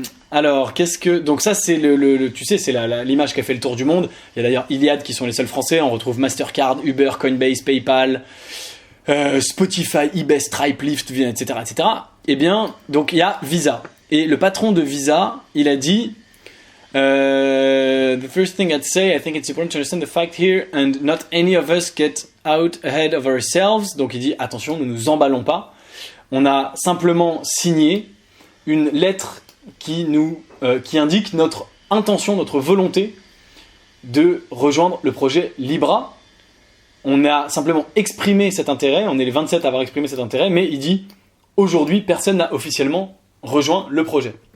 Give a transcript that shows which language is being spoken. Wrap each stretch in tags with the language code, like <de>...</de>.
<fr>Alors donc ça c'est tu sais, c'est l'image qui a fait le tour du monde. Il y a d'ailleurs Iliad qui sont les seuls français, on retrouve Mastercard, Uber, Coinbase, PayPal, Spotify, eBay, Stripe, Lyft, etc., etc. Eh bien, donc il y a Visa. Et le patron de Visa, il a dit</fr> <en>the first thing I'd say, I think it's important to understand the fact here and not any of us get out ahead of ourselves.</en> <fr>Donc il dit attention, ne nous emballons pas. On a simplement signé une lettre qui indique notre intention, notre volonté de rejoindre le projet Libra. On a simplement exprimé cet intérêt, on est les 27 à avoir exprimé cet intérêt, mais il dit aujourd'hui personne n'a officiellement rejoint le projet.</fr>